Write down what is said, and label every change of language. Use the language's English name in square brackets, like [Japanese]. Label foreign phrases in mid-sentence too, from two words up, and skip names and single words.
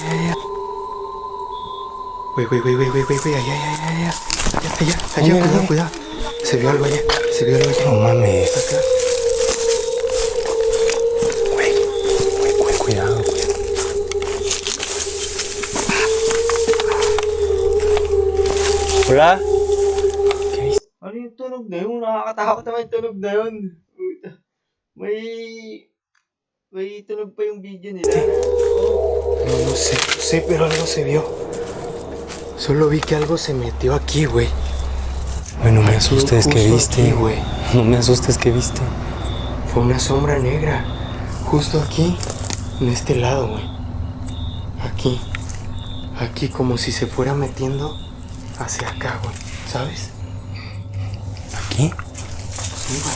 [Spanish] Güey, allá, cuidado. Se vio algo allá. No mames. Acá. Güey, cuidado. Hola. [Filipino] Ano yung tunog na yun? Nakakatakot naman yung tunog na yun. May tunog pa yung video nila. [Spanish] No sé, pero algo se vio. Solo vi que algo se metió aquí, güey. Güey, no me asustes, ¿qué viste? Güey. No me asustes, ¿qué viste? Fue una sombra negra. Justo aquí, en este lado, güey. Aquí, como si se fuera metiendo hacia acá, güey. ¿Sabes? ¿Aquí? Sí, güey.